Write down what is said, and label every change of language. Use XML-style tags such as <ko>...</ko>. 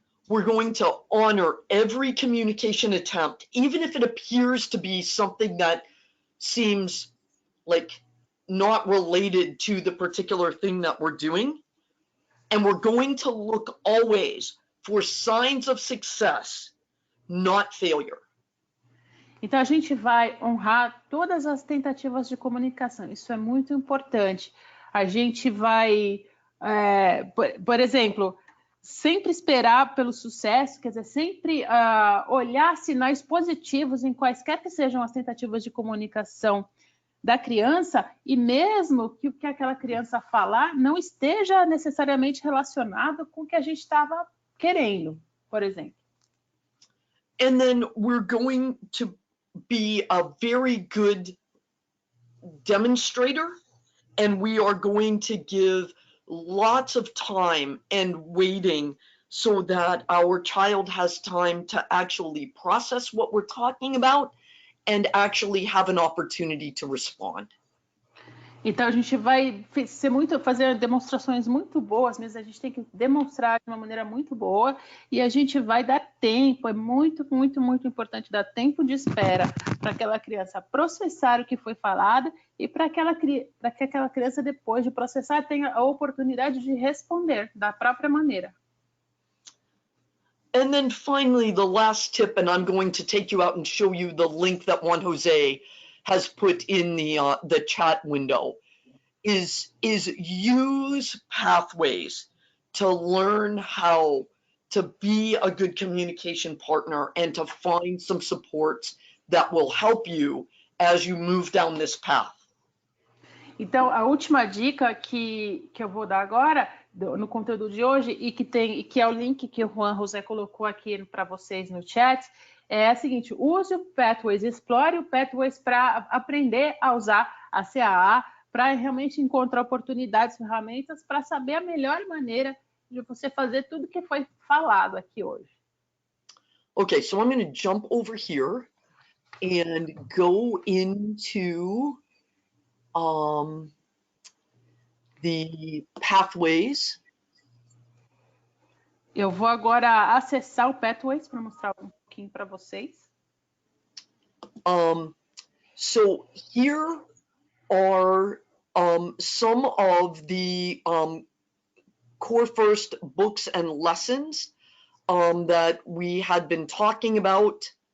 <en>We're going to honor every communication attempt, even if it appears to be something that seems like not related to the particular thing that we're doing. And we're going to look always for signs of success, not failure.</en> <pt>Então, a gente vai honrar todas as tentativas de comunicação. Isso é muito importante. A gente vai, por exemplo, sempre esperar pelo sucesso, quer dizer, sempre olhar sinais positivos em quaisquer que sejam as tentativas de comunicação da criança, e mesmo que o que aquela criança falar não esteja necessariamente relacionado com o que a gente estava querendo, por exemplo.</pt> <en>And then we're going to be a very good demonstrator, and we are going to give lots of time and waiting so that our child has time to actually process what we're talking about and actually have an opportunity to respond.</en> <pt>Então, a gente vai fazer demonstrações muito boas, mas a gente tem que demonstrar de uma maneira muito boa, e a gente vai dar tempo, é muito, muito, muito importante dar tempo de espera para aquela criança processar o que foi falado e para que aquela criança, depois de processar, tenha a oportunidade de responder da própria maneira.</pt> <en>And then finally, the last tip, and I'm going to take you out and show you the link that Juan Jose has put in the chat window, is use pathways to learn how to be a good communication partner and to find some supports that will help you as you move down this path.</en> <pt>Então, a última dica que eu vou dar agora, no conteúdo de hoje, e que é o link que o Juan José colocou aqui para vocês no chat, é a seguinte: use o Pathways, explore o Pathways para aprender a usar a CAA, para realmente encontrar oportunidades, ferramentas, para saber a melhor maneira de você fazer tudo que foi falado aqui hoje.</pt> <en>Okay, so I'm going to jump over here and go into the pathways.</en> <pt>Eu vou agora acessar o Pathways para mostrar um pouquinho para vocês.</pt> <en>So here are some of the core first books and lessons that we had been talking about.</en>